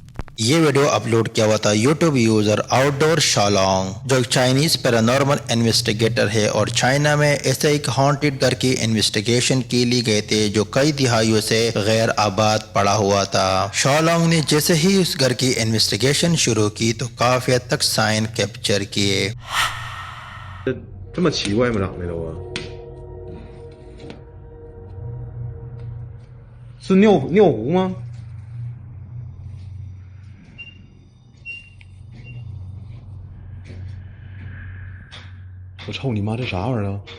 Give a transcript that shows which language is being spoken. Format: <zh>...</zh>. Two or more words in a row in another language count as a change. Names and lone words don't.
<hi>ये वीडियो अपलोड किया हुआ था</hi> <en>YouTube user</en> <hi>आउटडोर शालोंग, जो एक चाइनीज</hi> <en>paranormal investigator</en> <hi>है और चाइना में ऐसे एक हॉन्टेड घर की इन्वेस्टिगेशन के लिए गए थे जो कई दिहाइयों से गैर आबाद पड़ा हुआ था। शालोंग ने जैसे ही उस घर की इन्वेस्टिगेशन शुरू की तो काफी हद तक</hi> <en>sign capture</en> <hi>किए।</hi> <zh>这么奇怪吗？长得都啊，是尿壶吗？我操你妈，这啥玩意儿啊？</zh>